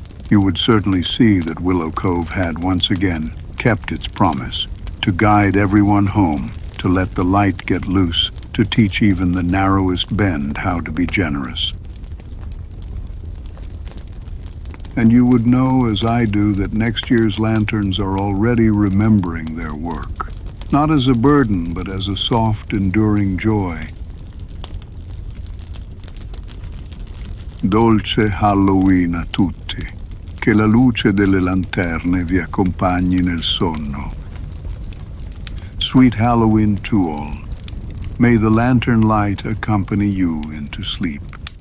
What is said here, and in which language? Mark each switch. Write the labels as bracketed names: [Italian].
[English] You would certainly see that Willow Cove had once again kept its promise to guide everyone home, to let the light get loose, to teach even the narrowest bend how to be generous. And you would know, as I do, that next year's lanterns are already remembering their work, not as a burden, but as a soft, enduring joy. [Italian] Dolce Halloween a tutti, che la luce delle lanterne vi accompagni nel sonno. [English] Sweet Halloween to all. May the lantern light accompany you into sleep.